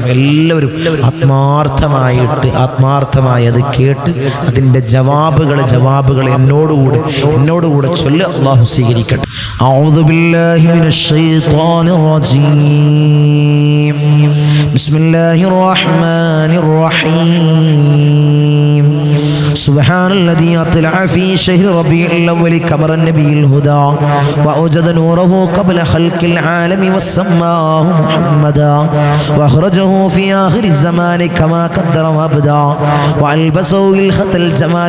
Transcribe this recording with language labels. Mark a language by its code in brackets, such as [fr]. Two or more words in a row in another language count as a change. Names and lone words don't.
[ml] എല്ലാവരും ആത്മാർത്ഥമായി അത് കേട്ട് അതിൻ്റെ ജവാബുകൾ എന്നോടുകൂടെ ചൊല്ല്. അല്ലാഹു സ്വീകരിക്കട്ടെ. [ar] أعوذ بالله من الشيطان الرجيم. بسم الله الرحمن الرحيم. سبحان الذي أطلع في شهر ربيع الأول كمر النبي الهدى وأوجد نوره قبل خلق العالم وسماه محمدا وأخرجه في آخر الزمان كما قدر وأبدا وألبسه الخط الجمال